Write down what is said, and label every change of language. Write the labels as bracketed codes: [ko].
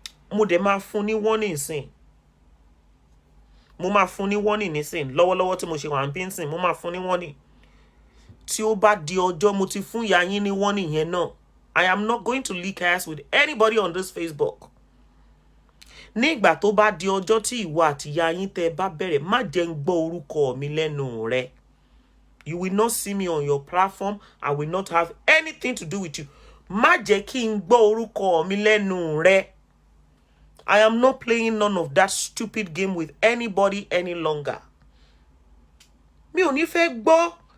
[yo] Mo dẹ̀ máa fún ní warning sìn. Mo máa fún ní warning nísìn. Lọ́wọ́lọ́wọ́ tí mo ṣe wà ń bí nsìn, mo máa fún ní warning. Tí ó bá di ọjọ́ mo ti fún ìyá yín ní warning yẹn náà. [en] I am not going to leak ass with anybody on this Facebook. [yo] Ní ìgbà tó bá di ọjọ́ tí ìwọ àti ìyá yín tẹ́ bá bẹ̀rẹ̀, má jẹ́ ń gbọ́ orúkọ mi lẹ́nu rẹ. [en] You will not see me on your platform. I will not have anything to do with you. [yo] Má jẹ́ kí n gbọ́ orúkọ mi lẹ́nu rẹ. [en] I am not playing none of that stupid game with anybody any longer. [yo] Mi ò ní fẹ́ gbọ́